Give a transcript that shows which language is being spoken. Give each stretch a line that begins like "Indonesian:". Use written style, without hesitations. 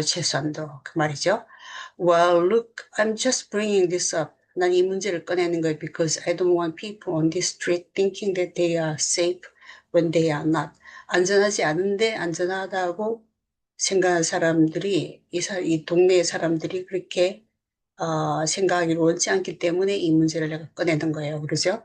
Korean: 최소한도 그 말이죠.
English: Well, look, I'm just bringing this up.
Korean: 난 이 문제를 꺼내는 거예요.
English: Because I don't want people on this street thinking that they are safe when they are not.
Korean: 안전하지 않은데 안전하다고 생각하는 사람들이 이 동네의 사람들이 그렇게 생각하기를 원치 않기 때문에 이 문제를 내가 꺼내는 거예요. 그러죠?